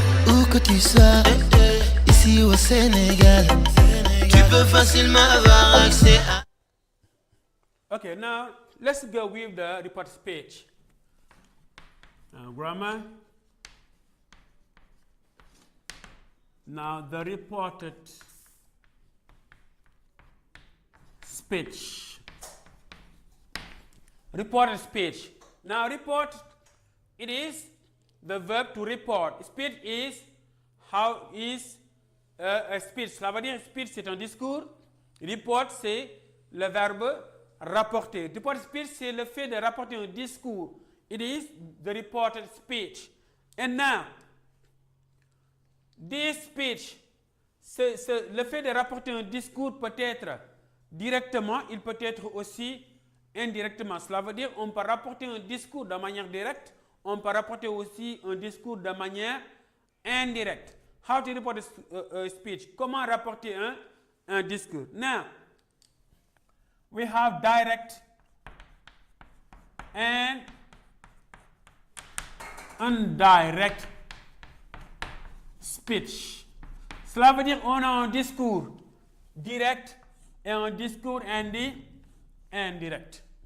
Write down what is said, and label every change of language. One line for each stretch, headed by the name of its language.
French: Où que tu sois, ici au Sénégal, tu peux facilement avoir accès à.
English: Okay, now let's go with the report speech. Grammar. Now the reported speech. Reported speech. Now report, it is the verb to report. Speech is how is a speech.
French: Cela veut dire speech c'est un discours. Report c'est le verbe rapporter. Report speech c'est le fait de rapporter un discours.
English: It is the reported speech. And now, this speech,
French: le fait de rapporter un discours peut être directement, il peut être aussi indirectement. Cela veut dire on peut rapporter un discours de manière directe, on peut rapporter aussi un discours de manière indirecte.
English: How to report a speech?
French: Comment rapporter un discours?
English: Now, we have direct and indirect speech.
French: Cela veut dire on a un discours direct et un discours indirect.